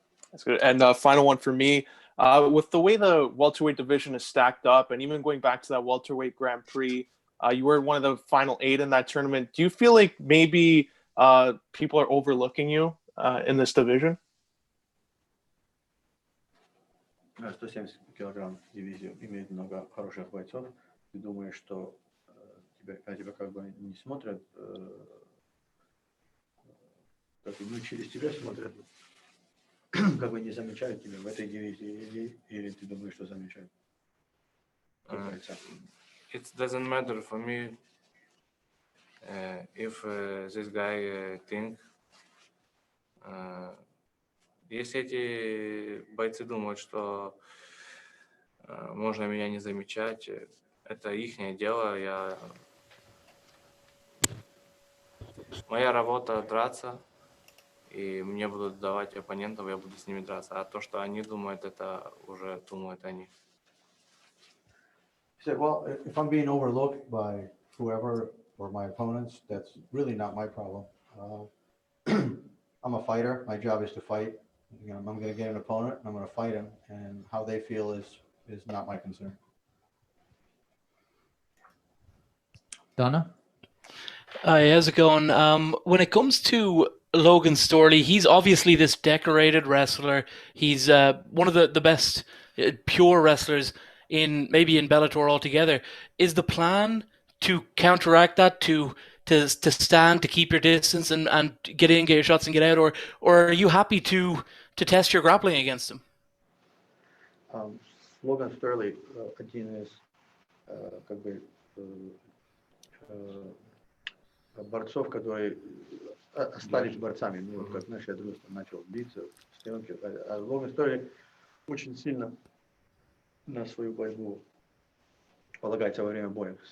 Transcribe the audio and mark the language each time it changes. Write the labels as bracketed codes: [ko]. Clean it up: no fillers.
[en] That's good. And final one for me. With the way the welterweight division is stacked up, and even going back to that welterweight Grand Prix, you were one of the final 8 in that tournament. Do you feel like maybe people are overlooking you in this division? [ru] 170 килограмм дивизию имеет много хороших бойцов. Ты думаешь, что тебя как бы не смотрят, как бы, ну, через тебя смотрят, как бы не замечают тебя в этой дивизии, или ты думаешь, что замечают? [en] It doesn't matter for me if this guy think. [ru] Если эти бойцы думают, что можно меня не замечать, это ихнее дело. Моя работа драться, и мне будут давать оппонентов, я буду с ними драться. А то, что они думают, это уже думают они. [en] He said, well, if I'm being overlooked by whoever or my opponents, that's really not my problem. I'm a fighter. My job is to fight. You know, I'm going to get an opponent, and I'm going to fight him, and how they feel is not my concern. Donna? Hi, how's it going? When it comes to Logan Storley, he's obviously this decorated wrestler. He's one of the best pure wrestlers in Bellator altogether. Is the plan to counteract that, to stand, to keep your distance and get in, get your shots and get out, or are you happy to test your grappling against him? [ru] Logan Storley один из как бы борцов, которые остались борцами. Ну, вот как наш Ярослав начал биться с съемки. А Логан Столли очень сильно на свою борьбу полагается во время боя.